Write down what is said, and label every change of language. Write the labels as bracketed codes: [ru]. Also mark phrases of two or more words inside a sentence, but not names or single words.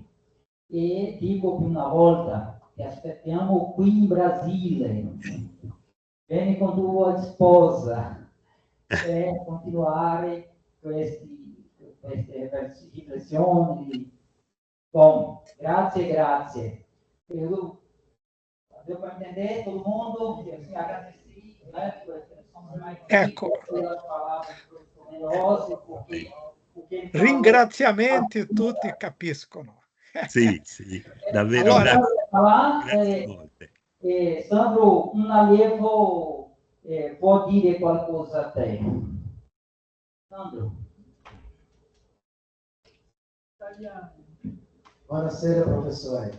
[it] E dico più una volta che aspettiamo qui in Brasile, vieni con tua sposa per continuare queste riflessioni. Bom, grazie. [pt] Deu para entender todo mundo? Eu agradeci, né? [it] Ecco, [pt] Pelas palavras generosas, porque [it] ringraziamenti tutti capiscono. Sì, davvero, Allora, grazie molte. Sandro, un allievo può dire qualcosa a te? Sandro. Buonasera professore.